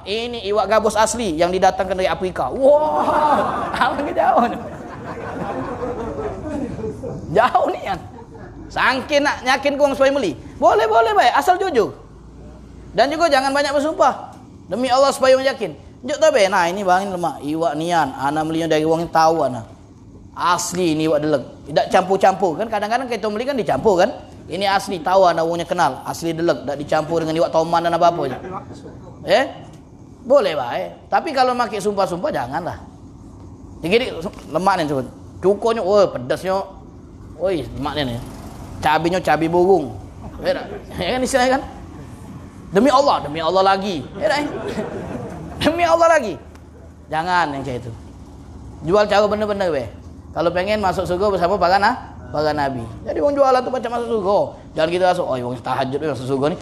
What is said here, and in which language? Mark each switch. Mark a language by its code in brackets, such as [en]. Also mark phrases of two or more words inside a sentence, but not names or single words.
[id] Ini iwak gabus asli yang didatangkan dari Afrika. Wah, apa jauh ni? Jauh ni kan. Sangkin nak nyakin kau supaya beli. Boleh baik, asal jujur. Dan juga jangan banyak bersumpah. Demi Allah supaya yakin. Jujur tak be. Nah, ini bang lemak iwak nian. Ana belinya dari orang yang tahu ana. Asli ini iwak delek. Tidak campur-campur kan, kadang-kadang kita beli kan dicampur kan. Ini asli tahu ana orangnya kenal. Asli delek, tak dicampur dengan iwak toman dan apa-apa je. Boleh baik. Tapi kalau pakai sumpah-sumpah janganlah. Jadi lemak ni sebut. Cukonya, pedasnya. Oi, lemak ni. Cabenya cabai burung. Kan istilahnya kan? Demi Allah lagi. Demi Allah lagi. Jangan yang kayak itu. Jual cara benar-benar be. Kalau pengen masuk surga bersama para nabi. Jadi orang jualan tu macam masuk surga. Jangan kita masuk, orang tahajud masuk surga ni.